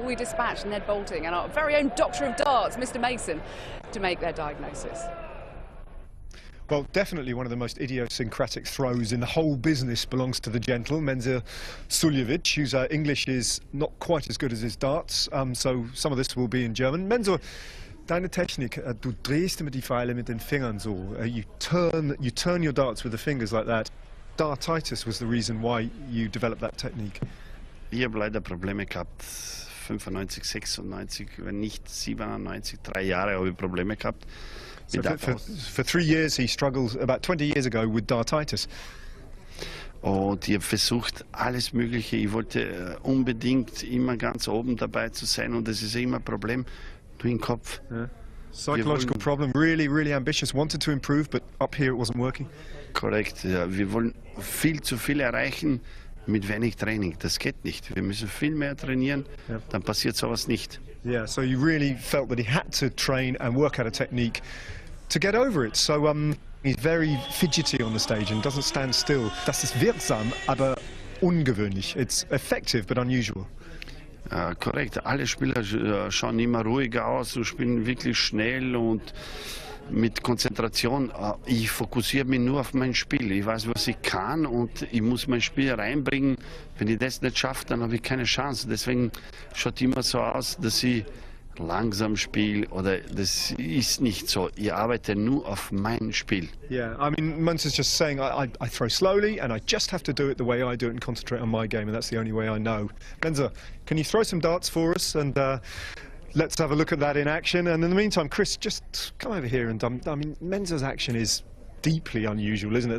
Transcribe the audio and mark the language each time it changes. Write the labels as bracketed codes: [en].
[en] We dispatched Ned Bolting and our very own doctor of darts, Mr. Mason, to make their diagnosis. Well, definitely one of the most idiosyncratic throws in the whole business belongs to the gentle Mensur Suljovic, whose English is not quite as good as his darts, so some of this will be in German. [de] Mensur, deine Technik, du drehst immer die Pfeile mit den Fingern so. [en] You turn your darts with the fingers like that. Dartitis was the reason why you developed that technique. [de] Ich habe leider Probleme gehabt, 95, 96, wenn nicht 97, 3 Jahre habe ich Probleme gehabt. [en] So for 3 years he struggled, about 20 years ago, with dartitis. [de] Und ich habe versucht, alles Mögliche. Ich wollte unbedingt immer ganz oben dabei zu sein und das ist immer ein Problem, nur im Kopf. [en] Yeah. Psychological problem, really ambitious, wanted to improve, but up here it wasn't working. [de] Korrekt, ja. Wir wollen viel zu viel erreichen mit wenig Training. Das geht nicht. Wir müssen viel mehr trainieren, dann passiert sowas nicht. [en] Yeah, so you really felt that he had to train and work out a technique to get over it. So he's very fidgety on the stage and doesn't stand still. [de] Das ist wirksam, aber ungewöhnlich. [en] It's effective but unusual. [de] Korrekt, alle Spieler schauen immer ruhiger aus und spielen wirklich schnell und mit Konzentration. Ich fokussiere mich nur auf mein Spiel. Ich weiß, was ich kann und ich muss mein Spiel reinbringen. Wenn ich das nicht schaffe, dann habe ich keine Chance. Deswegen schaut immer so aus, dass ich langsam spiele oder das ist nicht so. Ich arbeite nur auf mein Spiel. [en] Yeah, I mean, Munster's just saying I throw slowly and I just have to do it the way I do it and concentrate on my game, and that's the only way I know. Mensur, can you throw some darts for us and let's have a look at that in action. And in the meantime, Chris, just come over here and I mean, Mensur's action is deeply unusual, isn't it?